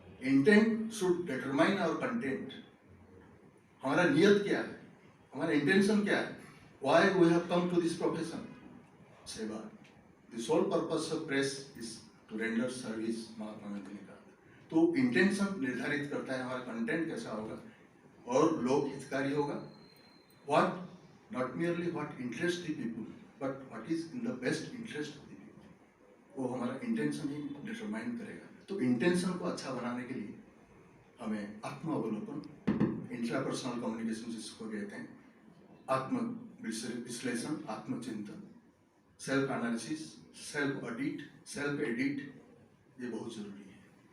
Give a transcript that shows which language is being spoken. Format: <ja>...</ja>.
<en>Intent should determine our content.</en> <hi>हमारा नियत क्या है,</hi> <en>हमारा इंटेंशन क्या है, why we have come to this profession, सेवा। The sole purpose of press is to render service,</en> <hi>Mahatma Gandhi ने कहा। तो इंटेंशन निर्धारित करता है हमारा कंटेंट कैसा होगा और लोक हितकारी होगा।</hi> <en>What, not merely what interests the people, but what is in the best interest of the people,</en> <hi>वो हमारा इंटेंशन ही डिटरमाइन करेगा। तो इंटेंशन को अच्छा बनाने के लिए हमें आत्मावलोकन, इंट्रापर्सनल कम्युनिकेशन जिसको कहते हैं, आत्म विश्लेषण, आत्मचिंतन, self analysis, self audit, self edit, ये बहुत जरूरी है।</hi>